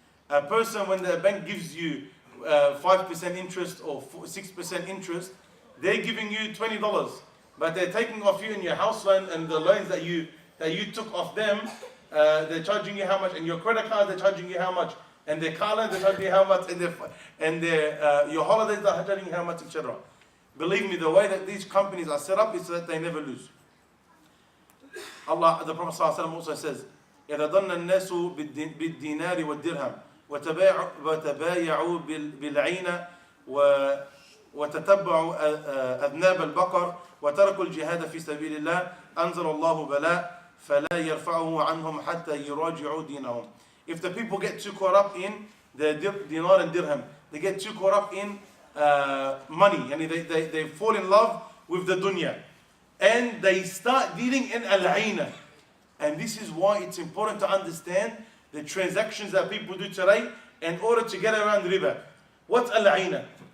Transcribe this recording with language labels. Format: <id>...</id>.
<en>A person, when the bank gives you 5% interest or 6% interest, they're giving you $20, but they're taking off you in your house loan and the loans that you took off them. They're charging you how much, and your credit card they're charging you how much, and their car loans they're charging you how much, and your holidays they're charging you how much, etc. Believe me, the way that these companies are set up is so that they never lose. The Prophet ﷺ also says,</en> <ar>إذا ظن الناس بالدينار والدرهم وتبايعوا بالعينة وتتبعوا أذناب البقر وتركوا الجهاد في سبيل الله أنزل الله بلاء فلا يرفعه عنهم حتى يراجعوا دينهم.</ar> <en>If the people get too caught up in the dinar and dirham, they get too caught up in money, and they fall in love with the dunya, and they start dealing in al-aina. And this is why it's important to understand the transactions that people do today in order to get around riba. What's al-aina?</en>